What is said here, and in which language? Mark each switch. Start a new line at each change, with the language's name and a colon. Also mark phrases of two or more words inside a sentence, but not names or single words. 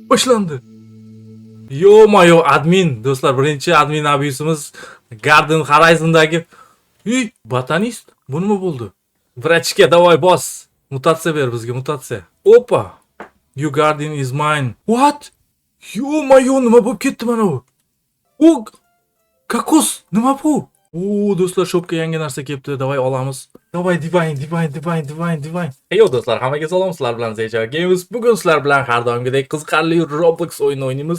Uzbek: boshlandi. Yo-mayo admin do'stlar, birinchi admin abusimiz Garden Horizon'dagi botanist. Bu nima bo'ldi? Vrachga davay bos. Mutatsiya ber bizga, mutatsiya. Opa.
English: You garden is mine. What?
Uzbek: Yo-mayo, nima bo'lib ketdi mana bu? O kokos nima bu? Do'stlar, shopga yangi narsa kelibdi. Davay olamiz. Davay divine. Yo do'stlar, hammaga salom. Sizlar bilan Zecha Games. Bugun sizlar bilan har doimgidek qiziqarli Roblox o'yini o'ynaymiz.